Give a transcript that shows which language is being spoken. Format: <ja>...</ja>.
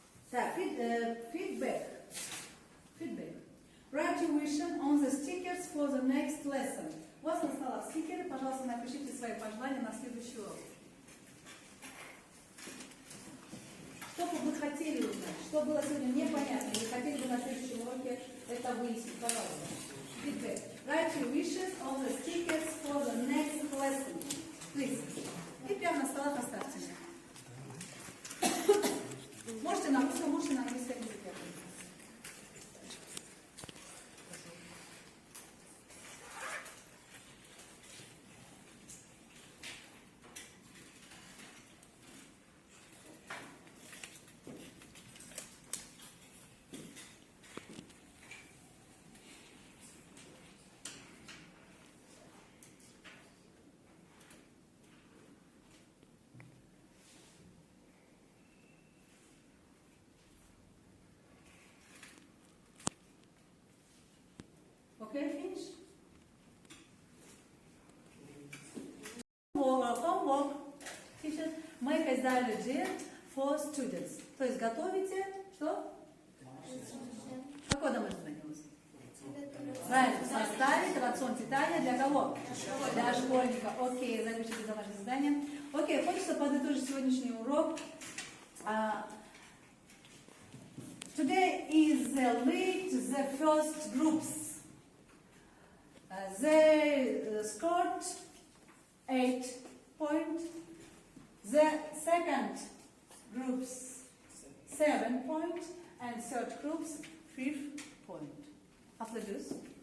<ru>Так,</ru> <en>feedback. Write your vision on the stickers for the next lesson.</en> <ru>У вас на столах стикеры, пожалуйста, напишите свои пожелания на следующий урок. Что бы вы хотели узнать? Что было сегодня непонятно? Или хотели бы на следующем уроке это выяснить? Пожалуйста.</ru> <en>Feedback. Write your wishes on the stickers for the next lesson. Please.</en> <ru>И прямо на столах оставьте. Можете на русском, можете на английском языке.</ru> <en>Okay, finish. Homework. Teachers, make a dialogue for students.</en> <ru>То есть готовите что? Какое домашнее задание у вас? Правильно, составить рацион питания для кого? Для школьника. Окей, запишите домашнее задание. Окей, хочется подытожить сегодняшний урок.</ru> <en>Today is the first groups. They scored 8 points. The second groups 7 points, and third groups 5 points. Applause.</en>